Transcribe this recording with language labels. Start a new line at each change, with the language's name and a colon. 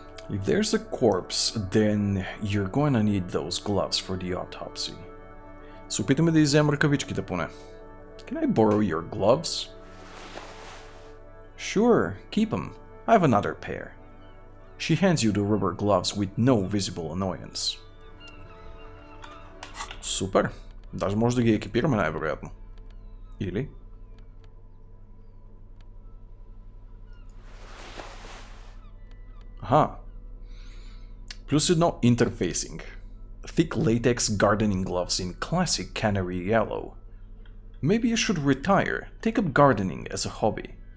English: If there's a corpse, then you're going to need those gloves for the autopsy.
Bulgarian: Се опитаме да изземем ръкавичките поне.
English: Can I borrow your gloves? Sure, keep them. I have another pair. She hands you the rubber gloves with no visible annoyance.
Bulgarian: Супер. Даже може да ги екипираме най-вероятно. Или? Аха. Плюс едно interfacing.
English: Thick latex gardening gloves in classic canary yellow. Maybe you should retire. Take up gardening as a hobby.